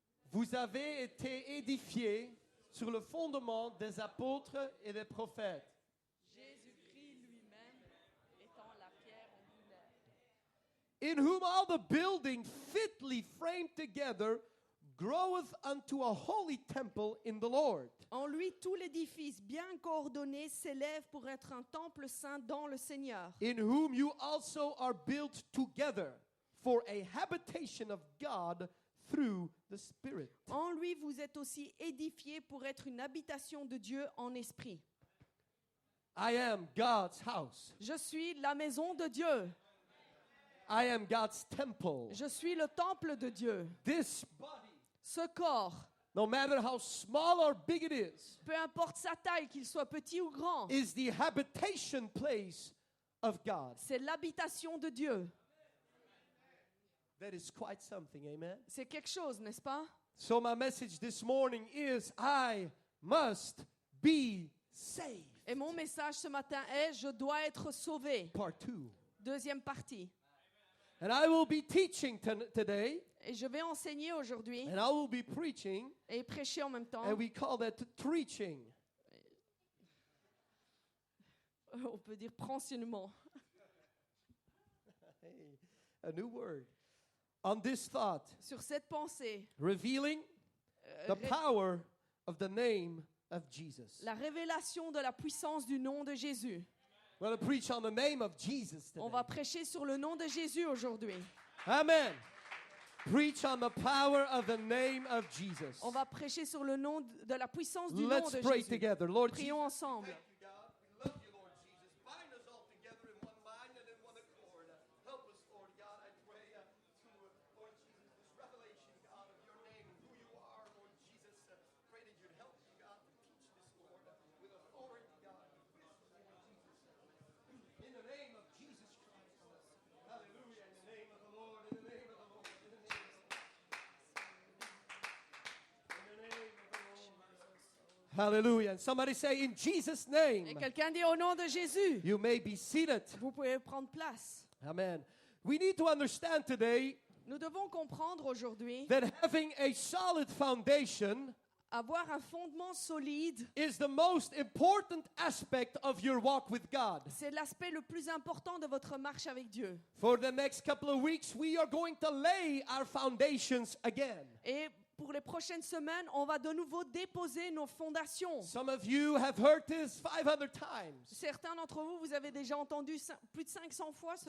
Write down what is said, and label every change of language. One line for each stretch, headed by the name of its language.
French: Vous avez été édifiés sur le fondement des apôtres et des prophètes. Jésus-Christ lui-même étant la pierre angulaire.
English: In whom all the building fitly framed together groweth unto a holy temple in the Lord.
French: En lui, tout l'édifice bien coordonné s'élève pour être un temple saint dans le Seigneur.
English: In whom you also are built together for a habitation of God through the Spirit.
French: En lui, vous êtes aussi édifiés pour être une habitation de Dieu en esprit.
English: I am God's house.
French: Je suis la maison de Dieu.
English: I am God's temple.
French: Je suis le temple de Dieu.
English: This body,
French: Ce corps,
English: no matter how small or big it is,
French: peu importe sa taille, qu'il soit petit ou grand,
English: is the habitation place of God.
French: c'est l'habitation de Dieu.
English: That is quite something, amen?
French: C'est quelque chose, n'est-ce pas?
English: So my message this morning is I must be saved.
French: Et mon message ce matin est « Je dois être sauvé
English: Part 2. ».
French: Deuxième partie.
English: And I will be teaching today,
French: Et je vais enseigner aujourd'hui
English: and I will be preaching,
French: et prêcher en même temps.
English: and we call that preaching.
French: On peut dire prenseignement.
English: Hey, a new word. On this thought,
French: Sur cette pensée,
English: revealing the power of the name of Jesus.
French: la révélation de la puissance du nom de Jésus.
English: We're going to preach on the name of Jesus today.
French: On va prêcher sur le nom de Jésus aujourd'hui.
English: Amen. Preach on the power of the name of Jesus.
French: On va prêcher sur le nom de la puissance du nom
English: Let's
French: de
English: pray
French: Jésus.
English: together. Lord Jesus.
French: Prions ensemble.
English: Thank you, God. We love you, Lord Jesus. Bind us all together in one mind and in one accord. Help us, Lord God, I pray, to, Lord Jesus, this revelation, God, of your name and who you are, Lord Jesus. Pray that you'd help me, God, to teach this, Lord, with authority, God, with wisdom, Lord Jesus. In the name of Jesus Christ. Hallelujah. In the name of the Lord, in the name of the Lord, in the name of the Lord. In the name of the Lord. Hallelujah. And somebody say, in Jesus' name.
French: Et quelqu'un dit au nom de Jésus.
English: You may be seated.
French: Vous pouvez prendre place.
English: Amen. We need to understand today
French: Nous devons comprendre aujourd'hui
English: that having a solid foundation
French: avoir un fondement solide.
English: is the most important aspect of your walk with God.
French: C'est l'aspect le plus important de votre marche avec Dieu.
English: For the next couple of weeks, we are going to lay our foundations again.
French: Et pour les prochaines semaines, on va de nouveau déposer nos fondations.
English: Some of you have heard this 500 times.
French: Certains d'entre vous, vous avez déjà entendu plus de 500 fois ce